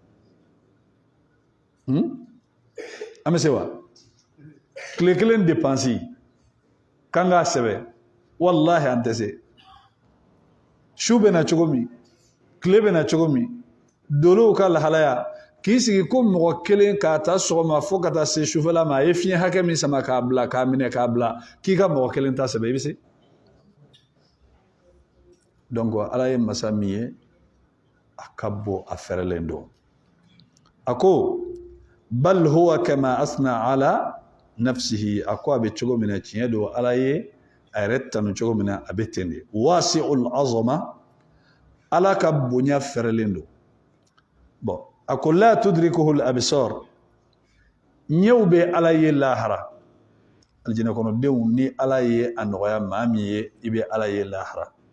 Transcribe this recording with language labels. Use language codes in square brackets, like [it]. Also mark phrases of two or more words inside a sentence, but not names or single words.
[bm] an bɛ se wa tile kelen dépense k'an k'a sɛbɛ walahi an tɛ se su bɛ na cogo min tile bɛ na cogo min dolow ka lahalaya k'i sigi ko mɔgɔ kelen k'a ta sɔgɔma fo ka taa se sufɛla ma a ye fiɲɛ hakɛ min sama k'a bila k'a minɛ k'a bila k'i ka mɔgɔ kelen ta sɛbɛ i bɛ se donc ala ye masa min ye a ka bɔ a fɛrɛlen don a ko [ar] بل هو كما أثنى على نفسه [bm] a ko a bɛ cogo min na tiɲɛ don ala ye a yɛrɛ tanu cogo min na a bɛ ten de [ar] واسع العظمة [bm] ala ka bonya fɛrɛlen don bon a ko [ar] لا تدركه الأبصار [bm] ɲɛw bɛ ala ye lahara aljinɛ kɔnɔdenw ni ala ye a nɔgɔya maa min ye i bɛ ala ye lahara